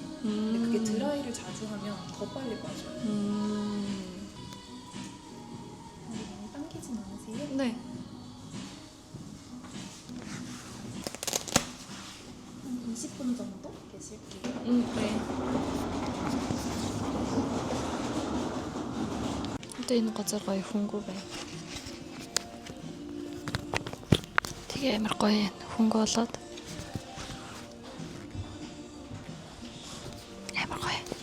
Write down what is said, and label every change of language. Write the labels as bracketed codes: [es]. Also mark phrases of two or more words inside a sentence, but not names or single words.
[ko] 근데 그게 드라이를 자주 하면 더 빨리 빠져요. 많이 당기진 않으세요? 네. 한 20분 정도 계실게요. 네. [mn] энэ газар гоё хөнгөө байна. Тэгээ амар гоё хөнгөө болоод амар гоё.